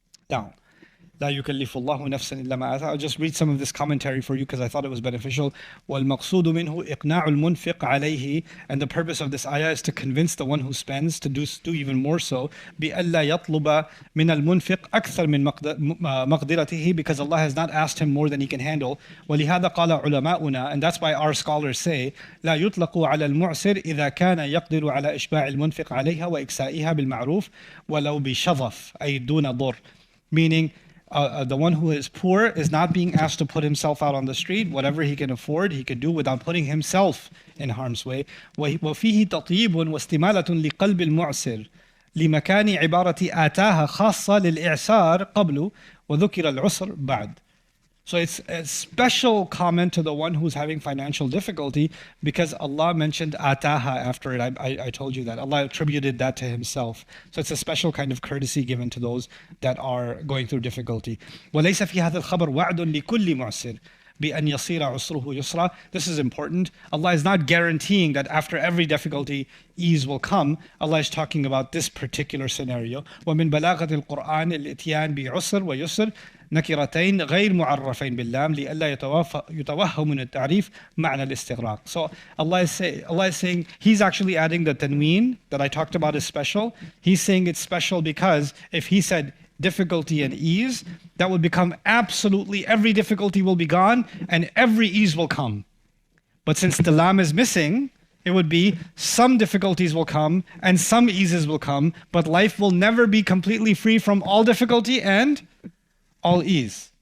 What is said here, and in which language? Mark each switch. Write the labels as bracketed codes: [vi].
[en] Now, [ar] لا يكلف الله نفسا إلا ما آتاها. [en] I'll just read some of this commentary for you because I thought it was beneficial. [ar] والمقصود منه إقناع المنفق عليه, [en] and the purpose of this ayah is to convince the one who spends to do even more so. [ar] بألا يطلب من المنفق أكثر من مقدرته, [en] because Allah has not asked him more than he can handle. [ar] ولهذا قال علماؤنا, [en] and that's why our scholars say [ar] لا يطلق على المعسر إذا كان يقدر على إشباع المنفق عليها وإكسائها بالمعروف ولو بشظف أي دون ضر. [en] Meaning, the one who is poor is not being asked to put himself out on the street. Whatever he can afford, he could do without putting himself in harm's way. [ar] وفيه تطيب واستمالة لقلب المعسر لمكان عبارة آتاها خاصة للإعسار قبل وذكر العسر بعد. [en] So it's a special comment to the one who's having financial difficulty, because Allah mentioned Ataha after it. I told you that. Allah attributed that to Himself. So it's a special kind of courtesy given to those that are going through difficulty. [ar] وَلَيْسَ فِي هَذَا الْخَبَرْ وَعْدٌ لِكُلِّ مُعْسِرٍ بأن يصير عسره يسرا. [en] This is important. Allah is not guaranteeing that after every difficulty, ease will come. Allah is talking about this particular scenario. [ar] ومن بلاغة القرآن الإتيان بعسر ويسر نكرتين غير معرفين باللام لئلا يتوهم من التعريف معنى الاستغراق. [en] So Allah is saying, He's actually adding the tanween that I talked about is special. He's saying it's special because if He said difficulty and ease, that would become absolutely every difficulty will be gone and every ease will come. But since the lam is missing, it would be some difficulties will come and some eases will come, but life will never be completely free from all difficulty and all ease.